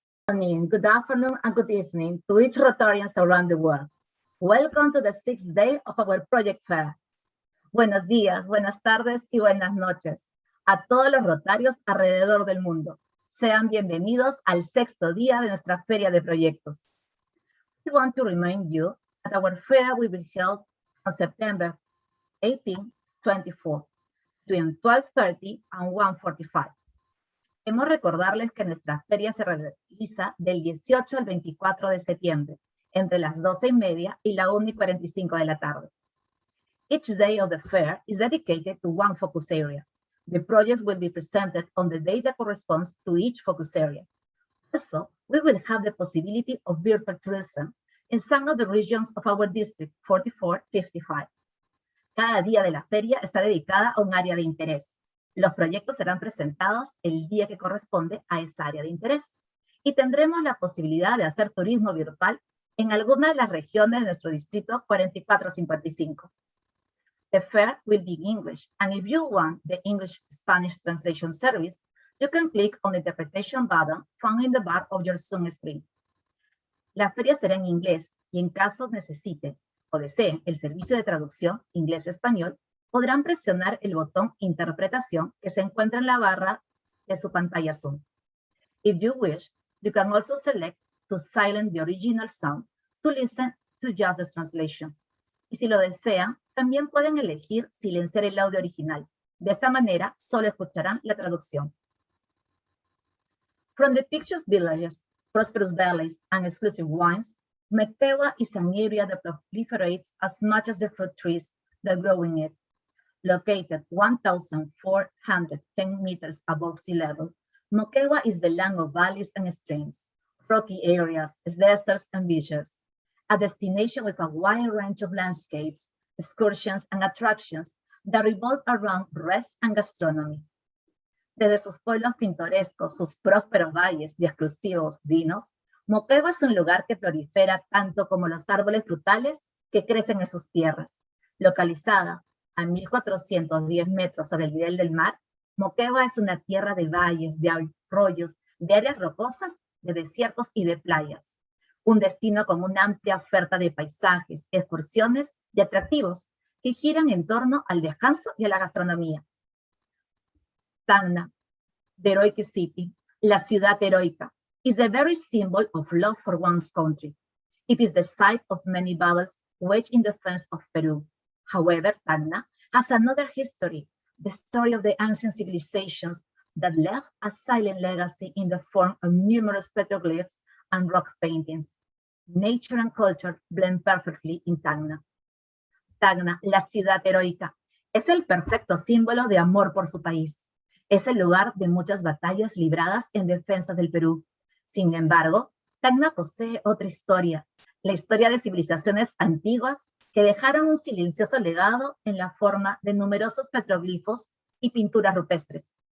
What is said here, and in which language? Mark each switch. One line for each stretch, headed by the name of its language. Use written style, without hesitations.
English: Morning, good afternoon, and good evening to each Rotarians around the world. Welcome to the 6th day of our project fair.
Spanish: Buenos días, buenas tardes y buenas noches a todos los rotarios alrededor del mundo. Sean bienvenidos al 6º día de nuestra feria de proyectos.
English: We want to remind you that our fair will be held on September 18, 24, between 12:30 and 1:45.
Spanish: Queremos recordarles que nuestra feria se realiza del 18 al 24 de septiembre, entre las 12:30 y la 1:45 de la tarde.
English: Each day of the fair is dedicated to one focus area. The projects will be presented on the day that corresponds to each focus area. Also, we will have the possibility of virtual tourism in some of the regions of our district 44-55.
Spanish: Cada día de la feria está dedicada a un área de interés. Los proyectos serán presentados el día que corresponde a esa área de interés y tendremos la posibilidad de hacer turismo virtual en algunas de las regiones de nuestro distrito 44-55.
English: The fair will be in English, and if you want the English-Spanish translation service, you can click on the interpretation button found in the bar of your Zoom screen.
Spanish: La feria será en inglés y en caso necesiten o deseen el servicio de traducción inglés-español, podrán presionar el botón Interpretación que se encuentra en la barra de su pantalla Zoom.
English: If you wish, you can also select to silence the original sound to listen to just the translation.
Spanish: Y si lo desean, también pueden elegir silenciar el audio original. De esta manera, solo escucharán la traducción.
English: From the pictured villages, prosperous valleys, and exclusive wines, Moquegua is an area that proliferates as much as the fruit trees that grow in it. Located 1,410 meters above sea level, Moquegua is the land of valleys and streams, rocky areas, deserts, and beaches, a destination with a wide range of landscapes, excursions, and attractions that revolve around rest and gastronomy.
Spanish: Desde sus pueblos pintorescos, sus prósperos valles y exclusivos vinos, Moquegua es un lugar que prolifera tanto como los árboles frutales que crecen en sus tierras. Localizada a 1,410 metros sobre el nivel del mar, Moquegua es una tierra de valles, de arroyos, de áreas rocosas, de desiertos y de playas. Un destino con una amplia oferta de paisajes, excursiones y atractivos que giran en torno al descanso y a la gastronomía.
English: Tacna, the Heroic City,
Spanish: la ciudad heroica,
English: is the very symbol of love for one's country. It is the site of many battles waged in defense of Peru. However, Tacna has another history, the story of the ancient civilizations that left a silent legacy in the form of numerous petroglyphs and rock paintings. Nature and culture blend perfectly in Tacna.
Spanish: Tacna, la ciudad heroica, es el perfecto símbolo de amor por su país. Es el lugar de muchas batallas libradas en defensa del Perú. Sin embargo, Tacna posee otra historia, la historia de civilizaciones antiguas que dejaron un silencioso legado en la forma de numerosos petroglifos y pinturas rupestres.